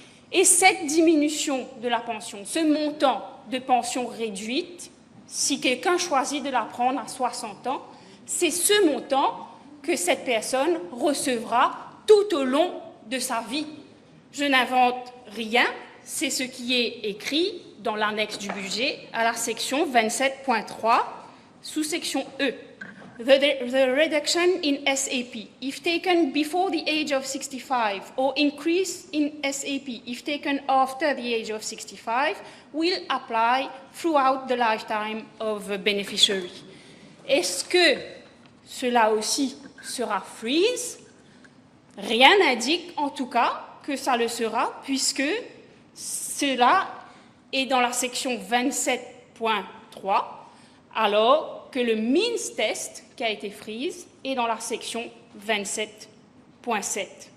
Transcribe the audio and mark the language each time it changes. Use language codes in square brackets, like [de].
[fr] Et cette diminution de la pension, ce montant de pension réduite, si quelqu'un choisit de la prendre à 60 ans, c'est ce montant que cette personne recevra tout au long de sa vie. Je n'invente rien, c'est ce qui est écrit dans l'annexe du budget à la section 27.3, sous-section E. [en] The reduction in SAP, if taken before the age of 65, or increase in SAP, if taken after the age of 65, will apply throughout the lifetime of the beneficiary. [fr] Est-ce que cela aussi sera freeze? Rien n'indique en tout cas que ça le sera, puisque cela est dans la section 27.3, alors que le Means Test, qui a été freeze, est dans la section 27.7.